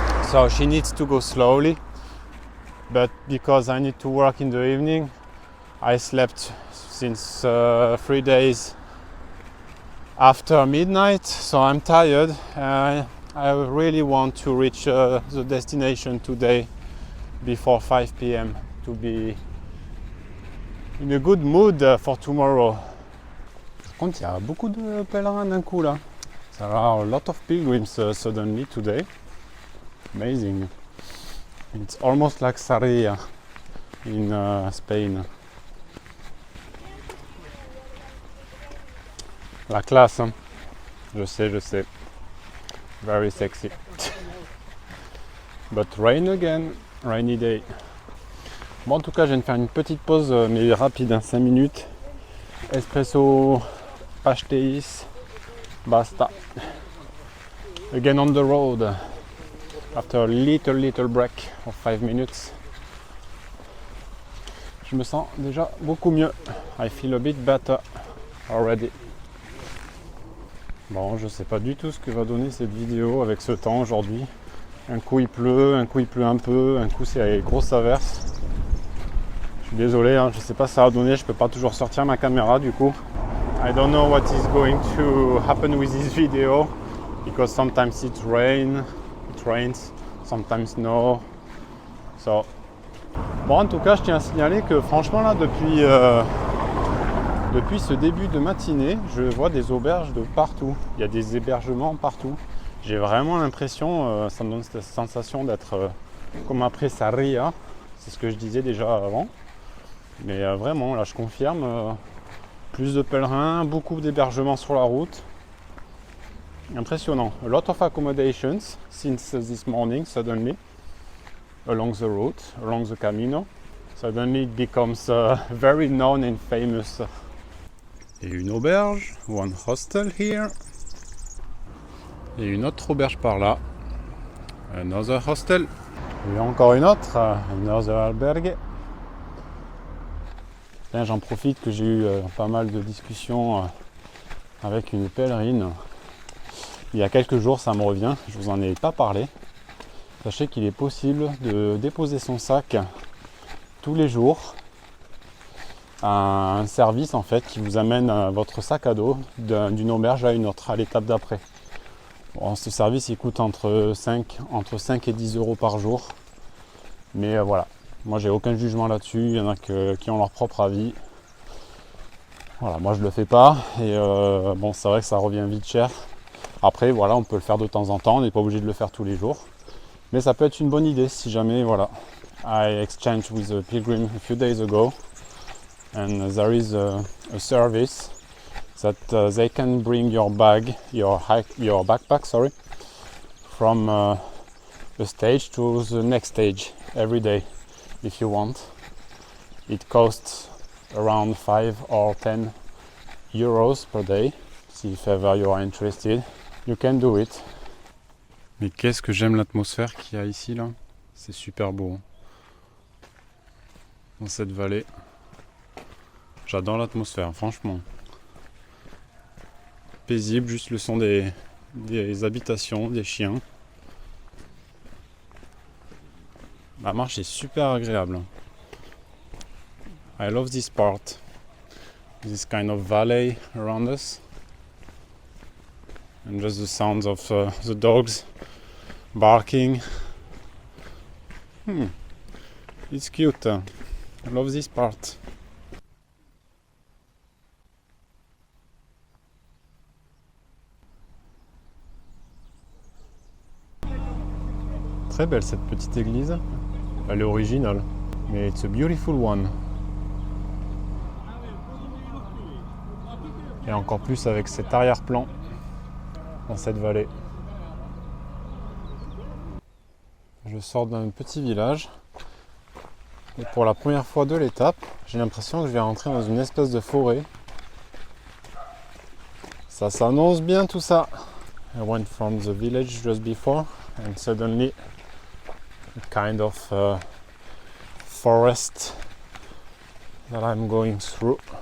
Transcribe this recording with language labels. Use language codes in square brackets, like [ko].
[en] So she needs to go slowly, but because I need to work in the evening, I slept since 3 days after midnight, so I'm tired. I really want to reach the destination today before 5 p.m. to be in a good mood for tomorrow. [fr] Par contre, il y a beaucoup de pèlerins d'un coup là. [en] There are a lot of pilgrims suddenly today. Amazing. It's almost like Sarria in Spain. [fr] La classe, hein. Je sais. [en] Very sexy. But rain again, rainy day. [fr] Bon, en tout cas, je viens de faire une petite pause, mais rapide, 5 minutes. Espresso, pastéis, basta. [en] Again on the road. After a little break of 5 minutes. [fr] Je me sens déjà beaucoup mieux. [en] I feel a bit better already. [fr] Bon, je sais pas du tout ce que va donner cette vidéo avec ce temps aujourd'hui. Un coup il pleut un peu, un coup c'est grosse averse. Je suis désolé, hein, je sais pas ce que ça va donner, je peux pas toujours sortir ma caméra du coup. [en] I don't know what is going to happen with this video because sometimes it rains, sometimes no. [fr] So, bon, en tout cas, je tiens à signaler que franchement là, depuis ce début de matinée, je vois des auberges de partout. Il y a des hébergements partout. J'ai vraiment l'impression, ça me donne cette sensation d'être comme après Sarria. C'est ce que je disais déjà avant. Mais vraiment, là, je confirme, plus de pèlerins, beaucoup d'hébergements sur la route. Impressionnant. [en] A lot of accommodations since this morning, suddenly, along the route, along the Camino. Suddenly it becomes very known and famous. [fr] Et une auberge, [en] one hostel here. [fr] Et une autre auberge par là. [en] Another hostel. [fr] Et encore une autre, [en] another albergue. [fr] J'en profite que j'ai eu pas mal de discussions avec une pèlerine. Il y a quelques jours, ça me revient, je vous en ai pas parlé. Sachez qu'il est possible de déposer son sac tous les jours à un service en fait qui vous amène votre sac à dos d'une auberge à une autre, à l'étape d'après. Bon, ce service il coûte entre 5 et 10 euros par jour. Mais voilà, moi j'ai aucun jugement là-dessus, il y en a qui ont leur propre avis. Voilà, moi je le fais pas et bon c'est vrai que ça revient vite cher. Après voilà, on peut le faire de temps en temps, on n'est pas obligé de le faire tous les jours. Mais ça peut être une bonne idée si jamais voilà. [en] I exchanged with a pilgrim a few days ago and there is a service that they can bring your bag, your backpack, from a stage to the next stage every day if you want. It costs around 5 or 10 euros per day. If ever you are interested, you can do it. [fr] Mais qu'est-ce que j'aime l'atmosphère qu'il y a ici là. C'est super beau. Dans cette vallée. J'adore l'atmosphère, franchement. Paisible, juste le son des habitations, des chiens. La marche est super agréable. [en] I love this part. This kind of valley around us. And just the sounds of the dogs barking. It's cute. I love this part. [fr] Très belle cette petite église. Elle est originale, mais [en] it's a beautiful one. [fr] Et encore plus avec cet arrière-plan dans cette vallée. Je sors d'un petit village et pour la première fois de l'étape, j'ai l'impression que je vais rentrer dans une espèce de forêt. Ça s'annonce bien tout ça. [en] I went from the village just before and suddenly a kind of forest that I'm going through.